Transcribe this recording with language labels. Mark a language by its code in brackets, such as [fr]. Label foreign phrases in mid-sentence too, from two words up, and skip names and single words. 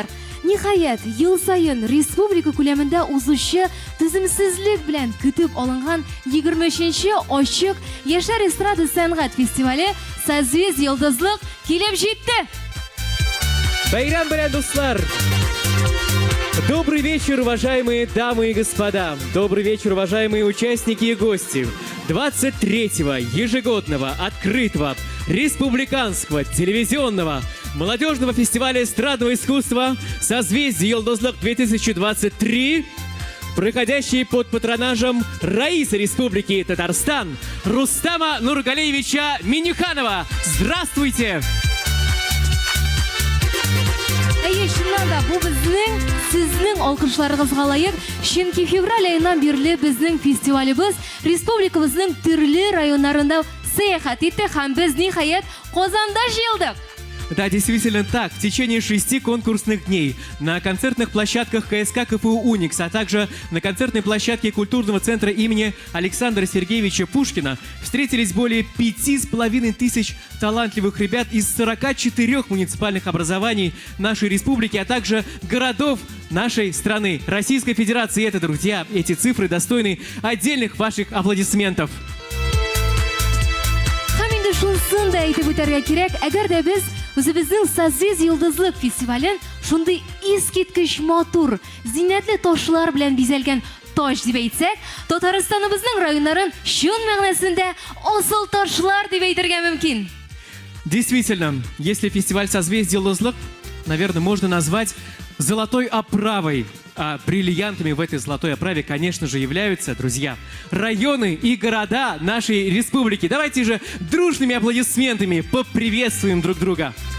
[tt] Ниһаят, ел сайын республика күләмендә узучы түземсезлек белән көтеп алынган 23-нче ачык яшьләр эстрада сәнгать фестивале «Созвездие йолдызлык» килеп җитте. Байрам белән, дуслар! [ru] Добрый вечер, уважаемые дамы и господа. Добрый вечер, уважаемые участники и гости 23-го ежегодного открытого республиканского телевизионного молодежного фестиваля эстрадного искусства «Созвездие йолдызлык-2023», проходящий под патронажем Раисы Республики Татарстан Рустама Нургалиевича Минюханова. Здравствуйте! [tt] чыннан да бу безнең сезнең алкышларыгызга лаек. Чөнки февраль айынан бирле безнең фестивалебыз республикабызның төрле районнарында сәяхәт итте һәм без ниһаять Казанда җыелдык. [ru] Да, действительно так. В течение 6 конкурсных дней на концертных площадках КСК КФУ «Уникс», а также на концертной площадке культурного центра имени Александра Сергеевича Пушкина встретились более 5500 талантливых ребят из 44 муниципальных образований нашей республики, а также городов нашей страны, Российской Федерации. И это, друзья, эти цифры достойны отдельных ваших аплодисментов. [tt] Һәм инде шунысын да әйтеп үтәргә кирәк, әгәр дә без үзебезнең Созвездие йолдызлык фестивален шундый искиткеч матур, зиннәтле ташлар белән бизәлгән таш дип әйтсәк, Татарстаныбызның районнарын чын мәгънәсендә асыл ташлар дип әйтергә мөмкин. [ru] Действительно, если фестиваль «Созвездие Йолдызлык», наверное, можно назвать золотой оправой, а бриллиантами в этой золотой оправе, конечно же, являются, друзья, районы и города нашей республики. Давайте же дружными аплодисментами поприветствуем друг друга.